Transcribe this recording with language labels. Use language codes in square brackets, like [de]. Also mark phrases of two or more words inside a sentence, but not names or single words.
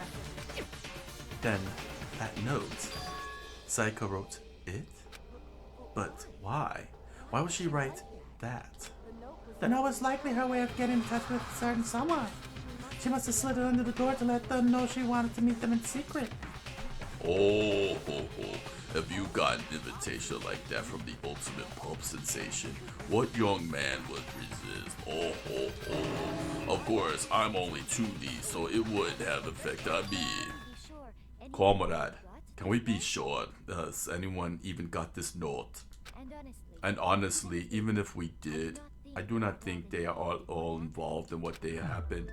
[en] Then, that note, Sayaka wrote it? But why? Why would she write that? The note was likely her way of getting in touch with a certain someone. She must have slid it under the door to let them know she wanted to meet them in secret. Oh, ho, ho. Have you got an invitation like that from the ultimate pulp sensation? What young man would resist? Oh, ho, ho. Of course, I'm only 2D, so it wouldn't have effect on me. Comrade, can we be sure? Has anyone even got this note? And honestly, even if we did, I do not think they are all involved in what they happened.